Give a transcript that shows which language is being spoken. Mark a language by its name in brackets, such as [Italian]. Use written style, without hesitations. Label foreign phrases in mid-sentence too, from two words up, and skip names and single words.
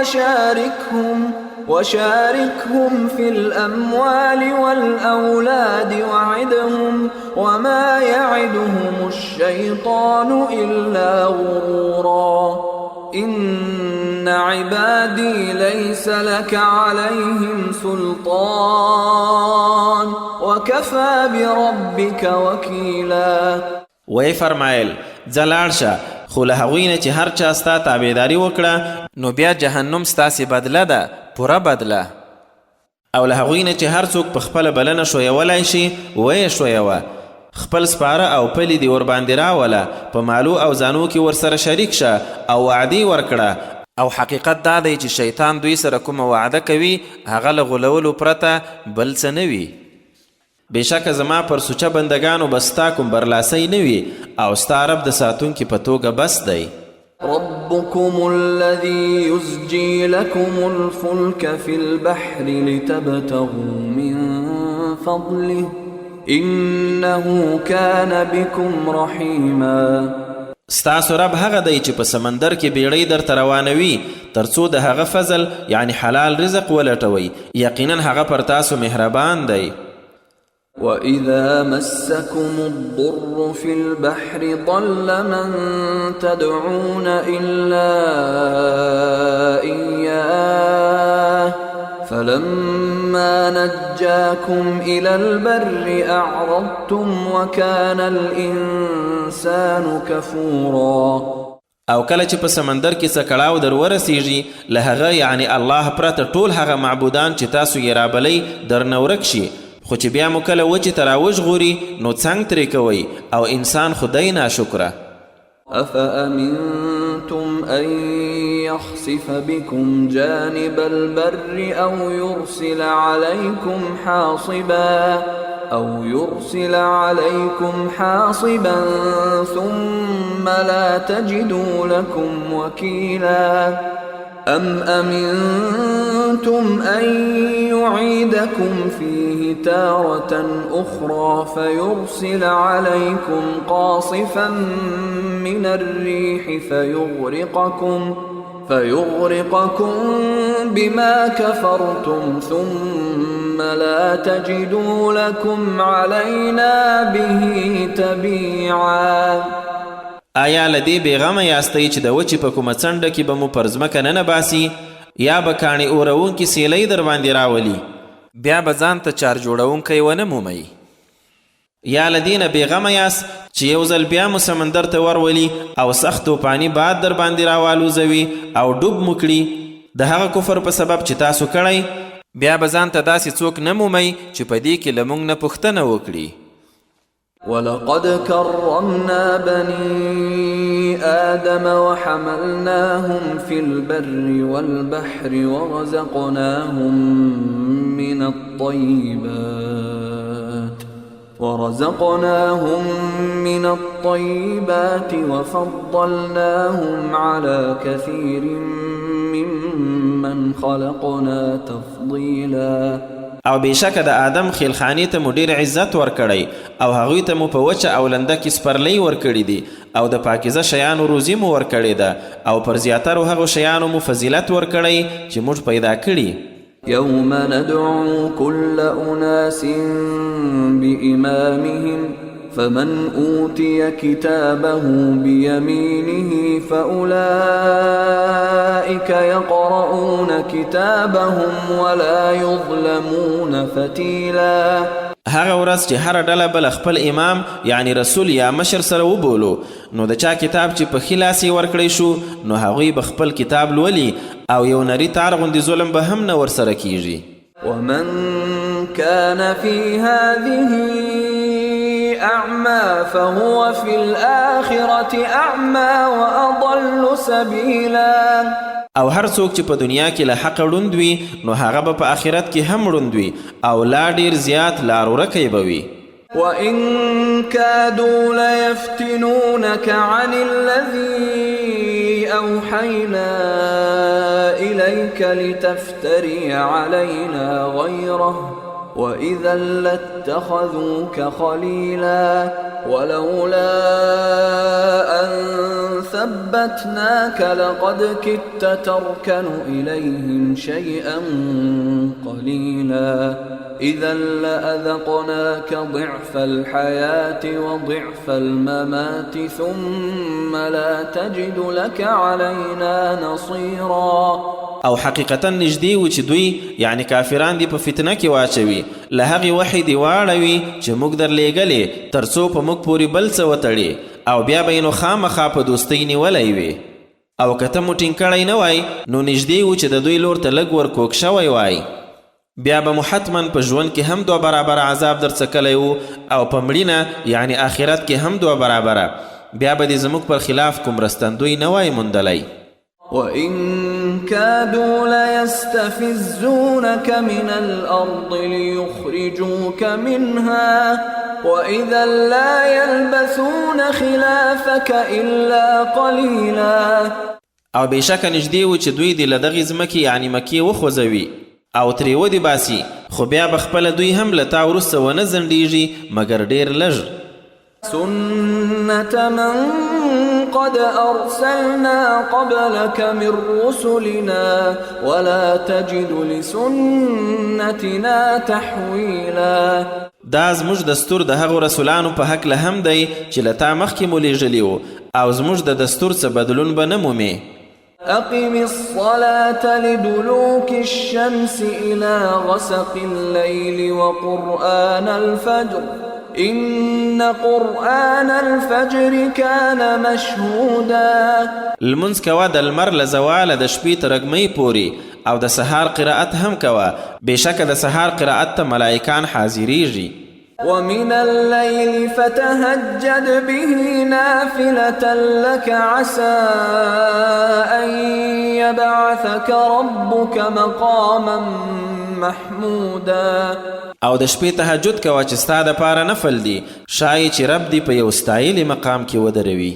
[Arabic] وشاركهم في الأموال والأولاد وعدهم وما يعدهم الشيطان إلا غرورا إن عبادي ليس لك عليهم سلطان وكفى بربك وكيلا. [Pashto] وی فرمایل ځه لاړ شه خو له هغوی نه چې هر چا ستا تابعداري وکړه نو بیا جهنم ستاسې بدله ده پوره بدله او له هغوی نه چې هر څوک په خپله بلنه شویولی شي ویې شویوه خپل سپاره او پلي دې ورباندې راوله په مالو او زانو کې ورسره شریک شه او وعدې ورکړه او حقیقت دا دی چې شیطان دوی سره کومه وعده کوي هغه له غولولو پرته بل څه نه وي. بېشکه زما پر سوچه بندگانو به ستا کوم برلاسی نه وي او ستا رب د ساتونکي په توګه بس دی. [Arabic] ربكم الذي يزجي لكم الفلك في البحر لتبتغوا من فضله إنه كان بكم رحيما. [Pashto] ستاسو رب هغه دی چې په سمندر کې بیړۍ درته روانوي ترڅو د هغه فضل یعنی حلال رزق ولټوئ یقینا هغه پر تاسو مهربان دی. [Arabic] وَإِذَا مَسَّكُمُ الضُّرُّ فِي الْبَحْرِ ضَلَّ مَن تَدْعُونَ إِلَّا إِيَّاهُ فَلَمَّا نَجَّاكُمْ إِلَى الْبَرِّ أَعْرَضْتُمْ وَكَانَ الْإِنسَانُ كَفُورًا. [Pashto] او کله چې په سمندر کې څه کړاو در ورسیږي له هغه یعنی الله پرته ټول هغه معبودان چې تاسو یې رابلی درنه ورک شي خو چې بیا مو کله وچې ته راوژغوري نو څنګ ترې کوئ او انسان خدای ناشکره. [Arabic] أفأمنتم أن يخسف بكم جانب البر أو يرسل عليكم حاصبا ثم لا تجدوا لكم وكيلا أم أمنتم أن يعيدكم فيه تارة أخرى فيرسل عليكم قاصفا من الريح فيغرقكم بما كفرتم ثم لا تجدوا لكم علينا به تبيعا. [Pashto] آیا لدی بیغمه یاستی چې د وچې په کومه څنډه کې به مو پر ځمکه نه باسي یا به کاڼې اورونکي سیلۍ در باندې راولي بیا به ځان ته چار جوړونکی ونه مومئ؟ یا لدی نه بیغمه یاست چې یو ځل بیا مو سمندر ته ورولي او سخت توپاني باد در باندې راوالوزوي او ډوب مو کړي د هغه کفر په سبب چې تاسو کړی بیا به ځان ته داسې څوک نه مومئ چې په دې کې له موږ نه پوښتنه وکړي. [Arabic] ولقد كرمنا بني آدم وحملناهم في البر والبحر ورزقناهم من الطيبات وفضلناهم على كثير ممن خلقنا تفضيلا. [Pashto] او بېشکه د آدم خیلخانې ته مو ډېر عزت ورکړی او هغوی ته مو په وچه او لنده کې سپرلۍ ورکړي دي او د پاکیزه شیانو روزي مو ورکړې ده او پر زیاترو هغو شیانو مو فضیلت ورکړی چې موږ پیدا کړي. [Arabic] يوم ندعو كل أناس بإمامهم فمن أوتي كتابه بيمينه فأولئك يقرؤون كتابهم ولا يظلمون فتيلا. [Pashto] هغه ورځ چې هر ډله بل خپل امام یعنی رسول یا مشر سره وبولو نو د چا کتاب چې په ښي لاس یې ورکړی شو نو هغوی به خپل کتاب لولي او یو نری تار غوندې ظلم به هم نه ورسره کیږي. [Arabic] ومن كان في هذه أعمى فهو في الآخرة أعمى وأضل سبيلا. [Pashto] او هر څوک چې په دنیا کې له حق ړوند وي نو هغه به په آخرت کې هم ړوند وي او لا ډیر زیات لار ورکی به وي. [Arabic] وإن كادوا ليفتنونك عن الذي أوحينا إليك لتفتري علينا غيره وإذا لاتخذوك خليلا ولولا أن ثبتناك لقد كدت تركن إليهم شيئا قليلا إذا لأذقناك ضعف الحياة وضعف الممات ثم لا تجد لك علينا نصيرا. [Pashto] او حقیقتا نږدې و چې دوی یعنی کافران دی په فتنه کې واچوي له هغې وحی دی واړوي چې موږ درلیږلې تر څو په موږ پورې بل څه وتړي او بیا به یې نو خامخا په دوستۍ نیولی وي او که ته مو ټینګ کړی نه وای نو نږدې و چې د دوی لور ته لږ ورکوږ شوی وای بیا به مو حتما په ژوند کې هم دوه برابره عذاب در څکلی و او په مړینه یعنی آخرت کې هم دوه برابره بیا به دې زموږ پر خلاف کوم رستندوی نه وای موندلی. [Arabic] وإن كادوا ليستفزونك من الأرض ليخرجوك منها وإذا لا يلبثون خلافك إلا قليلا. [Pashto] او بېشکه نږدې و چې دوی دې له دغې ځمکې یعنی مکې وخوځوي او ترې ودې باسي خو بیا به خپله دوی هم له تا وروسته ونه ځنډېږي مګر ډېر لږ. [Arabic] سنة من قد أرسلنا قبلك من رسلنا ولا تجد لسنتنا تحويلا. [Pashto] دا زموږ دستور د هغو رسولانو په هکله هم دی چې له تا مخکې مو لیږلي وو او زموږ د دستور څه بدلون به نه مومې. [Arabic] أقم الصلاة لدلوك الشمس إلى غسق الليل وقرآن الفجر إن قرآن الفجر كان مشهودا. [Pashto] لمونځ کوه د لمر له زواله د شپې تر رګمۍ پورې او د سهار قرائت هم کوه بېشکه د سهار قرائت ته ملائکان حاضریږي. [Arabic] ومن الليل فتهجد به نافلة لك عسى أن يبعثك ربك مقاما محمودا. [Pashto] او د شپې تهجد کوه چې ستا دپاره نفل دی شایي چې رب دی په یو ستایلي مقام کې ودروي.